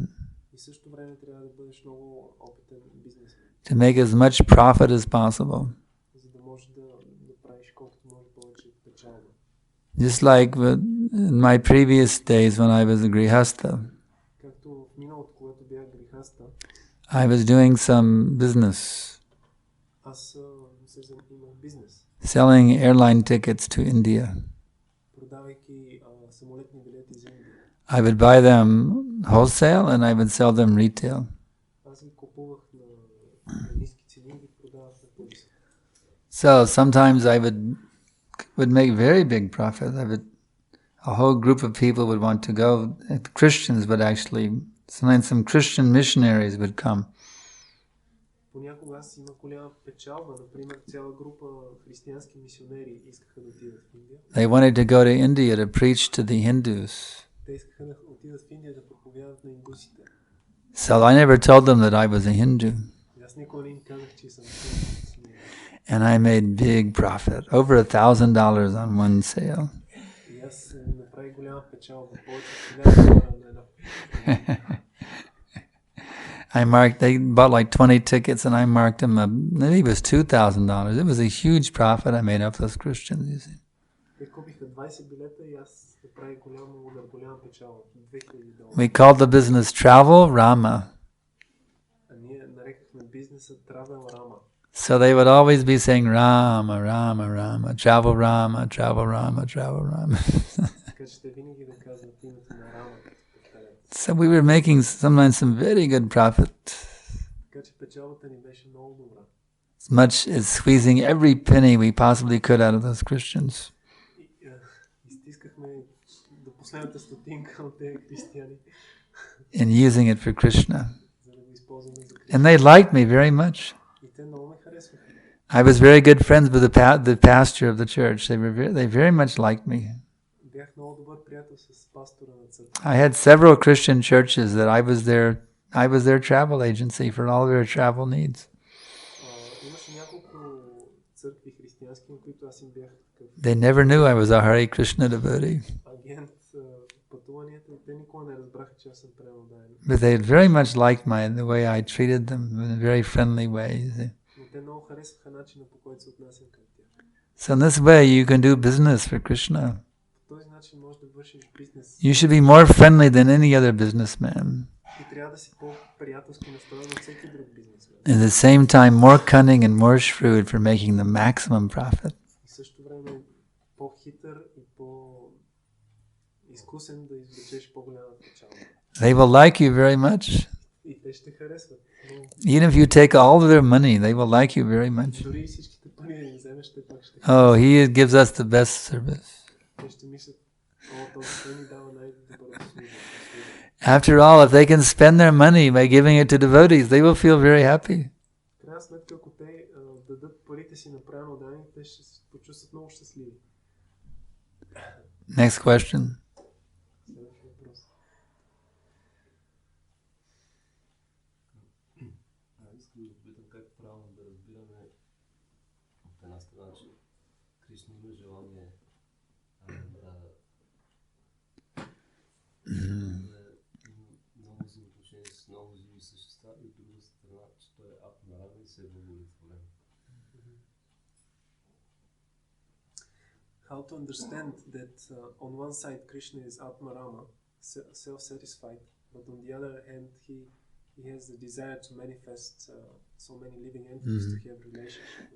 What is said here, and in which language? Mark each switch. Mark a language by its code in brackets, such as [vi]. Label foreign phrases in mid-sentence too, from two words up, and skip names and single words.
[bg] И също време трябва да бъдеш много опитен бизнесмен, [en] to make as much profit as possible. [bg] за да можеш да правиш колкото може повече печалба. [en] Just like in my previous days when I was a grihastha, [bg] Както в миналото, когато бях грихаста, [en] I was doing some business, [bg] аз се занимавах бизнес, [en] selling airline tickets to India. [bg] продавайки самолетни билети за Индия. [en] I would buy them wholesale and I would sell them retail. [bg] Аз ги купувах на ниски цени и ги продавах на по-високи. [en] So sometimes I would make very big profit. A whole group of people would want to go. Christians would actually, sometimes some Christian missionaries would come. [bg] Понякога аз имах голяма печалба, например цяла група християнски мисионери искаха да отидат в Индия. [en] They wanted to go to India to preach to the Hindus. [bg] Те искаха да отидат в Индия да проповядат на индусите. [en] So I never told them that I was a Hindu. [bg] И аз никога не им казах, че съм християнин. [en] And I made big profit, over $1,000 on one sale. [bg] И аз направих голяма печалба, повече от $1000 на една. [en] They bought like 20 tickets and I marked them up. Maybe it was $2,000. It was a huge profit I made off those Christians, you see. [bg] Те купиха 20 билета и аз направих голяма печалба, $2000. [en] We called the business Travel Rama. [bg] А ние нарекахме бизнеса Travel Rama. [en] So they would always be saying Rama, Rama, Rama, Travel Rama, Travel Rama, Travel Rama. [bg] Така че те винаги да казват името на Рама. [en] So we were making sometimes some very good profit. [bg] Така че печалбата ни беше много добра. [en] As much as squeezing every penny we possibly could out of those Christians. [bg] Изтискахме до последната стотинка от тези християни. [en] And using it for Krishna. [bg] За да го използваме за Кришна. [en] And they liked me very much. [bg] И те много ме харесваха. [en] I was very good friends with the pastor of the church. They very much liked me. [bg] Бях много добър приятел с пастора на църква. [en] I had several Christian churches that I was their travel agency for all their travel needs. [bg] Имаше няколко църкви християнски, на които аз им бях такъв [en] They never knew I was a Hare Krishna devotee, [bg] агент в пътуванията и те никога не разбраха, че аз съм преданен. [en] but they very much liked the way I treated them in a very friendly way. You see. [bg] Но те много харесваха начина, по който се отнасям към тях. [en] So in this way you can do business for Krishna. [bg] По този начин можеш да вършиш бизнес. [en] You should be more friendly than any other businessman. [bg] И трябва да си по-приятелски настроен от всеки друг бизнесмен. [en] At the same time, more cunning and more shrewd for making the maximum profit. [bg] И също време по-хитър и по-изкусен да извлечеш по-голяма печалба. [en] They will like you very much. [bg] И те ще харесват. [en] Even if you take all of their money, they will like you very much. [bg] Дори всичките пари да им вземеш, те пак ще [en] Oh, he gives us the best service. [bg] те ще мислят, този той ни дава най-доброто служба. [en] After all, if they can spend their money by giving it to devotees, they will feel very happy. [bg] В крайна сметка, ако те дадат парите си на правилно дани, те ще се почувстват много щастливи. [en] Next question. [bg] Следващия въпрос. Искам да попитам как правилно да разбираме от една страна, че Кришна има желание да много взаимоотношения с много други същества и от друга страна, че той е атмарама и се е удовлетворен. [en] How to understand that on one side Krishna is Atmarama, self-satisfied, but on the other hand he has the desire to manifest so many living entities to have relationship.